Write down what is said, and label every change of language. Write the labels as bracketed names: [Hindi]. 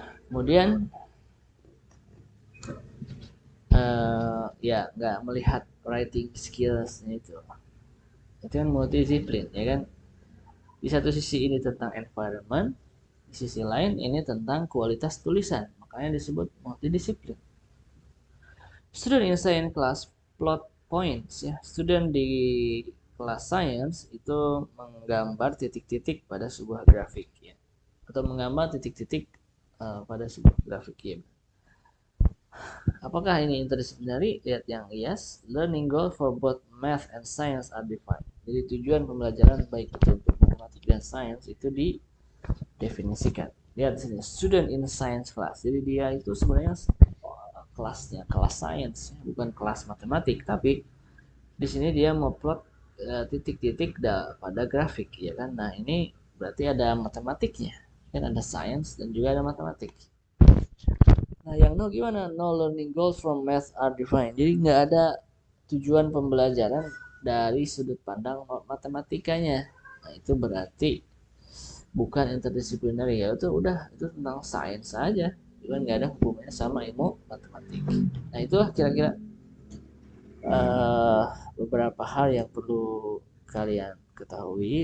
[Indonesian] Kemudian ya nggak melihat writing skillsnya itu kan multidisiplin, ya kan. Di satu sisi ini tentang environment, di sisi lain ini tentang kualitas tulisan, makanya disebut multidisiplin. [English] Student in science class plot points, ya. [Indonesian] Student di kelas science itu menggambar titik-titik pada sebuah grafik, ya, atau menggambar titik-titik pada sebuah grafik, ya. Apakah ini interdisciplinary? Lihat yang yes. [English] Learning goal for both math and science are defined. [Indonesian] Jadi tujuan pembelajaran baik itu untuk matematik dan sains itu didefinisikan. Lihat di sini, [English] student in science class. [Indonesian] Jadi dia itu sebenarnya kelasnya kelas sains, bukan kelas matematik, tapi di sini dia mau plot titik-titik pada grafik, ya kan. Nah, ini berarti ada matematiknya. Kan ada sains dan juga ada matematik. Nah, yang no gimana? [English] No learning goals from math are defined. [Indonesian] Jadi nggak ada tujuan pembelajaran dari sudut pandang matematikanya. Nah, itu berarti bukan interdisciplinary, ya. Itu tentang sains saja, cuman nggak ada hubungannya sama ilmu matematik. Nah, itulah kira-kira beberapa hal yang perlu kalian ketahui.